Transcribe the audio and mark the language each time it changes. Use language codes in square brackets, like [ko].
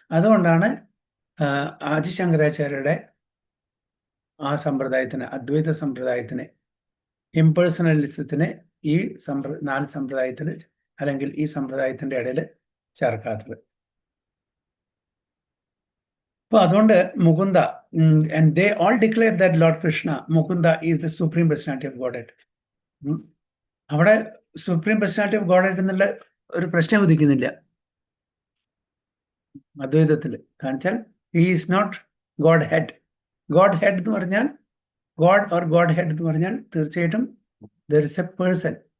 [ml] അതുകൊണ്ടാണ് ആദിശങ്കരാചാര്യരുടെ ആ സമ്പ്രദായത്തിന്, അദ്വൈത സമ്പ്രദായത്തിന്, ഇംപേഴ്സണലിസത്തിന് ഈ 4 സമ്പ്രദായത്തിൽ അല്ലെങ്കിൽ ഈ സമ്പ്രദായത്തിന്റെ ഇടയിൽ ചേർക്കാത്തത്. അപ്പൊ അതുകൊണ്ട് [en] Mukunda, and they all declared that Lord Krishna, Mukunda, is the supreme personality of Godhead. [ml] അവിടെ [en] supreme personality of Godhead [ml] എന്നുള്ള ഒരു പ്രശ്നം ഉദിക്കുന്നില്ല അദ്വൈതത്തിൽ. കാണിച്ചാൽ [en] He is not Godhead. Godhead [ml] എന്ന് പറഞ്ഞാൽ, [en] God or Godhead [ml] എന്ന് പറഞ്ഞാൽ തീർച്ചയായിട്ടും [en] There is a person.